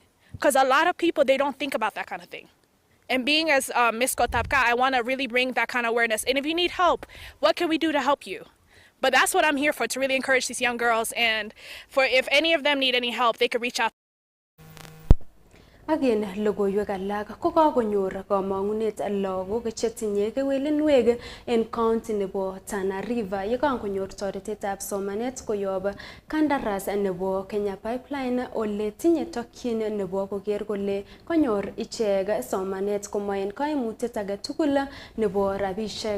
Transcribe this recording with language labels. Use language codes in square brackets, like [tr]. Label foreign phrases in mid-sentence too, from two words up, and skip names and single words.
[en] Because a lot of people, they don't think about that kind of thing. And being as Miss Gotapka, I want to really bring that kind of awareness. And if you need help, what can we do to help you? But that's what I'm here for, to really encourage these young girls. And for if any of them need any help, they could reach out. Again, [kln] logoiwek alak ko kakonyor kamangunet lagok che tinye kewelinwek en county nebo Tana River ye kangonyor toretetab somanet koyob kandaras nebo Kenya Pipeline ole tinye tokyin nebo koker kole konyor ichek somanet komoen kaimutiet age tugul nebo rabishek.